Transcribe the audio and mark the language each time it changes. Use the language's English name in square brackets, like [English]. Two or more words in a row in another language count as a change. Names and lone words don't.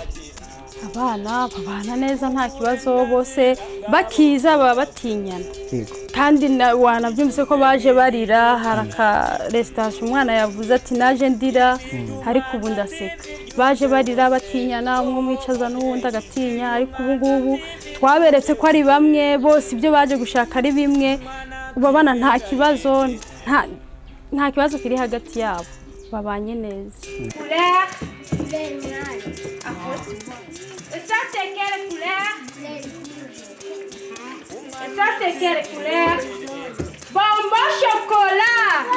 [Kinyarwanda] Abana babana neza nta kibazo bose bakiza baba batinyana kandi wanabyumvise ko baje barira haraka resitation umwana yavuze ati naje ndira ariko ubu ndaseka baje barira batinyana umwe mwicaza n'uwundi agatinya ariko ubu ngubu twaberetse ko ari bamwe bose ibyo baje gushaka ari bimwe babana nta kibazo kiri hagati yabo babanye neza. [French] Ça c'est quelle couleur? Ça c'est quelle couleur? Bonbon chocolat.